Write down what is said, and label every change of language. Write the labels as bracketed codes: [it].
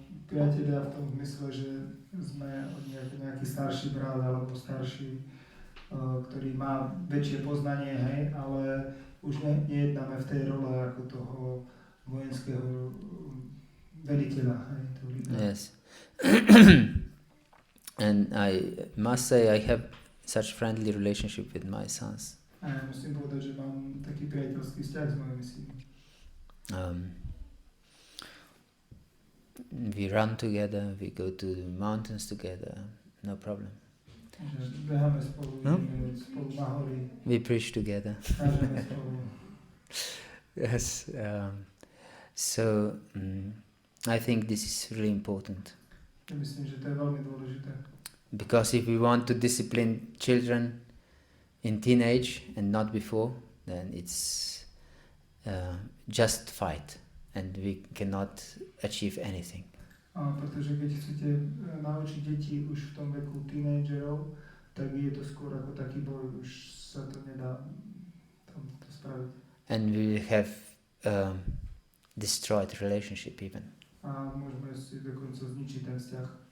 [sk] Priatelia v tom zmysle, že sme nejaký starší brat alebo starší, ktorý má väčšie poznanie, hej, ale už nejednáme v tej role ako toho vojenského veliteľa, hej, toho lídra. [en] Yes. And I must say I have such friendly relationship with my sons. [sk] A ja musím povedať, že mám taký priateľský vzťah s mojimi synmi. [en] We run together, we go to the mountains together, no problem. [sk] Beháme spolu, ideme spolu na hory. [en] We preach together. [sk] Kážeme spolu. [en] Yes. So I think this is really important. [sk] Ja myslím, že to je veľmi dôležité. [en] Because if we want to discipline children in teenage and not before, then it's just fight and we cannot achieve anything. [sk] Pretože keď chcete naučiť deti už v tom veku tínedžerov, tak je to skôr ako taký boj, už sa to nedá tam to spraviť. [en] And we have destroyed relationship even. [sk] A môžeme si dokonca zničiť ten vzťah.